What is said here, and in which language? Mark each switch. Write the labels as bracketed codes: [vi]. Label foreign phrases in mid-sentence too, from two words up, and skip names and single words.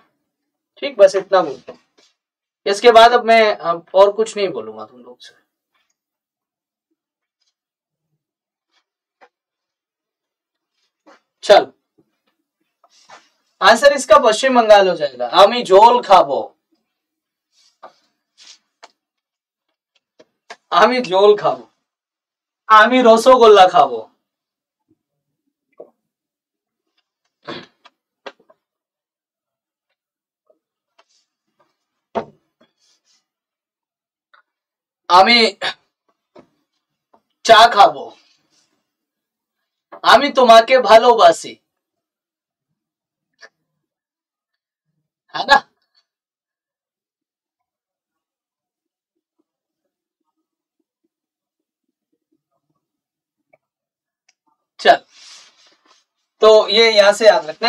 [hi] ठीक, बस इतना बोलता हूं। इसके बाद अब मैं और कुछ नहीं बोलूंगा तुम लोग से। चल, आंसर इसका पश्चिम बंगाल हो जाएगा। [bn] আমি ঝোল খাবো, আমি ঝোল খাবো, আমি রসগোল্লা খাবো। আমি চা খাবো, আমি তোমাকে ভালোবাসি, [hi] है ना? चल, तो ये यहाँ से याद रखना है।